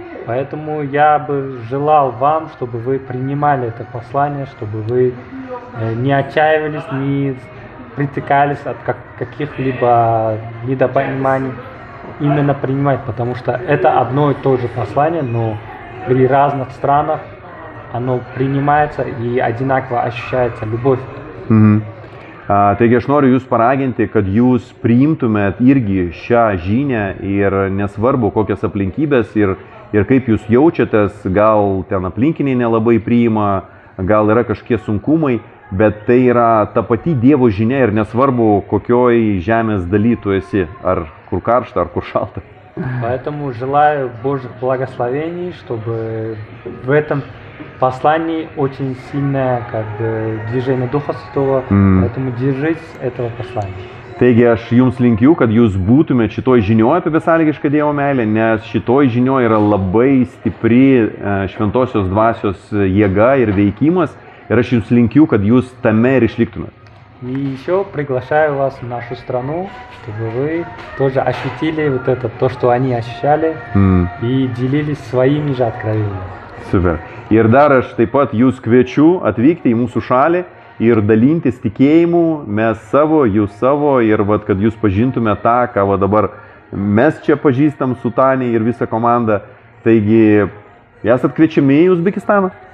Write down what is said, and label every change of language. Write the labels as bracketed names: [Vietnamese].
[Russian] Поэтому я бы желал вам, чтобы вы принимали это послание, чтобы вы не отчаивались, не притыкались от каких-либо недопониманий. Именно принимать, потому что это одно и то же послание, но при разных странах оно принимается и одинаково ощущается любовь. [Lithuanian] Taigi aš noriu jūs paraginti, kad jūs priimtumėt irgi šią žinią ir nesvarbu kokias aplinkybės ir kaip jūs jaučiatės, gal ten aplinkiniai nelabai priima, gal yra kažkokie sunkumai, bet tai yra ta pati Dievo žinia ir nesvarbu kokioj žemės daly tu esi, ar kur karšta, ar kur šalta. [Russian] Поэтому желаю Божьих благословений, чтобы в этом послании очень сильное движение Духа Святого, поэтому держитесь этого послания. [Lithuanian] Taigi aš jums linkiu, kad jūs būtumėte šitoj žinioj apie besąlygišką Dievo meilę, nes šitoj žinioj yra labai stipri šventosios dvasios jėga ir veikimas ir aš jums linkiu, kad jūs tame ir išliktumėte. [Russian] И еще приглашаю вас в нашу страну, чтобы вы тоже ощутили то, что они ощущали, и делились своими же откровениями. [Lithuanian] Super. Ir dar aš taip pat jūs kviečiu atvykti į mūsų šalį ir dalintis tikėjimu, mes savo, jūs savo ir vat, kad jūs pažintume tą, ką va dabar mes čia pažįstam su Tani ir visa komanda. Taigi, esat kviečiami į Uzbekistaną.